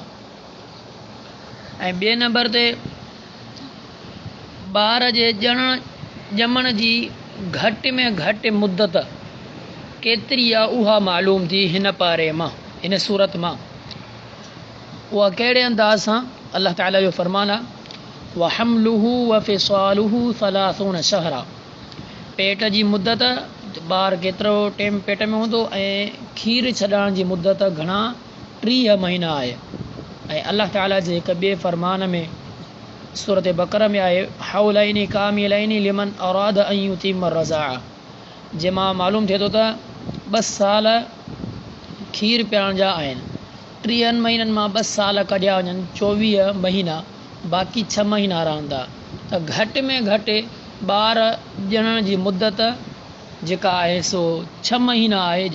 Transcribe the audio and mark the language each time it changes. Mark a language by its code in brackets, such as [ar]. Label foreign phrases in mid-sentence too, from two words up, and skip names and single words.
[sd] ऐं ॿिए नंबर ते ॿार जे ॼमण जी घटि में घटि मुदत केतिरी आहे उहा मालूम थी हिन पारे मां, हिन सूरत मां। उहा कहिड़े अंदाज़ सां? अल्लाह ताला जो फरमान आहे [ar] و حمله و فصاله ثلاثون شهرا. [sd] पेट जी मुदत, ॿार केतिरो टाइम पेट में हूंदो, ऐं खीर छॾण जी मुदत घणा 30 महीना आहे। ऐं अल्लाह ताला जे हिकु ॿिए फरमान में सूरत बकरा में आहे [ar] حولين كاملين لمن أراد أن يتم الرضاعة. [sd] जंहिंमां मालूम थिए थो त 2 साल खीर पीअण जा आहिनि। 30 महीननि मां 2 साल कढिया वञनि, 24 महीना, बाक़ी 6 महीना रहंदा। त घटि में घटि ॿार ॼणण जी मुदत जेका आहे सो 6 महीना आहे।